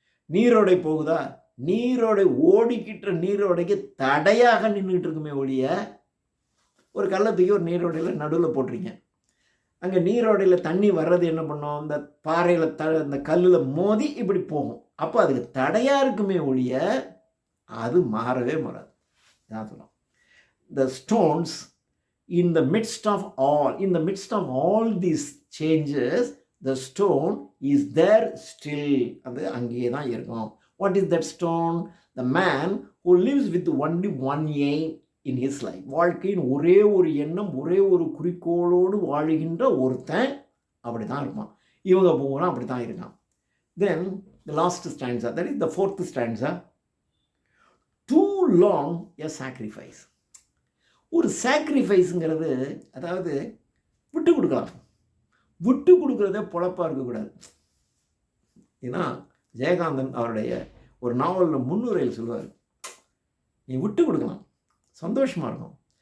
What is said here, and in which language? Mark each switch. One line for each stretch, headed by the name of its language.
Tamil: நீரோடை போகுதா, நீரோடை ஓடிக்கிட்ட நீரோடைக்கு தடையாக நின்றுட்டு இருக்குமே ஒழிய, ஒரு கள்ளத்துக்கு ஒரு நீரோடையில் நடுவில் போட்டுறீங்க, அங்கே நீரோடையில் தண்ணி வர்றது என்ன பண்ணோம், இந்த பாறையில் அந்த கல்லில் மோதி இப்படி போகும். அப்போ அதுக்கு தடையாக இருக்குமே ஒழிய அது மாறவே மாறாது. நான் சொல்கிறோம்,
English: the stones in the midst of all these changes, the stone is there still.
Tamil: அது அங்கேயே தான் இருக்கும்.
English: What is that stone? The man who lives with only one aim in his life.
Tamil: வாழ்க்கையின் ஒரே ஒரு எண்ணம், ஒரே ஒரு குறிக்கோளோடு வாழுகின்ற ஒருத்தன் அப்படி தான் இருப்பான். இவங்க பூரா அப்படி தான் இருக்கான்.
English: Then the last stanza, that is the fourth stanza. Too long a sacrifice.
Tamil: ஒரு சாக்ரிஃபைஸுங்கிறது, அதாவது விட்டு கொடுக்கலாம். விட்டு கொடுக்குறதே பொழப்பாக இருக்கக்கூடாது. ஏன்னா ஜெயகாந்தன் அவருடைய ஒரு நாவலில் முன்னுரையில் சொல்லுவார், நீ விட்டு கொடுக்கலாம், சந்தோஷமாக இருக்கும்.